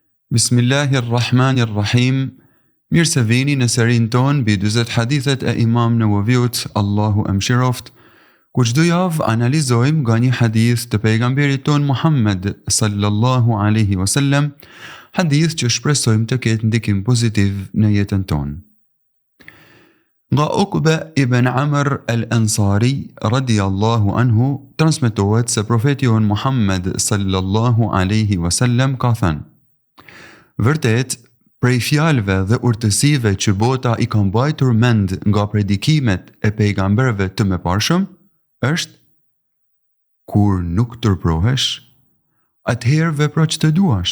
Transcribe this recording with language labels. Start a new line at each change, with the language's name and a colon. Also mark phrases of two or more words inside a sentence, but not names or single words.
Albanian: Bismillahirrahmanirrahim. Mirë se vini në serin ton mbi 40 hadithet e Imam Nawawiut, Allahu e mëshiroft, ku çdo javë analizojmë nga një hadith të pejgamberit ton Muhammed
Arabic: صلى الله عليه وسلم,
Albanian: hadith që shpresojmë të ketë ndikim pozitiv në jetën tonë. Nga Uqba ibn Amr al-Ansari
Arabic: رضي الله عنه
Albanian: transmetohet se profeti jon Muhammed
Arabic: صلى الله عليه وسلم
Albanian: ka thënë: vërtet, prej fjalëve dhe urtësive që bota i ka mbajtur mend nga predikimet e pejgamberëve të mëparshëm, është: kur nuk tërprohesh, atëherë vepro ç'të duash.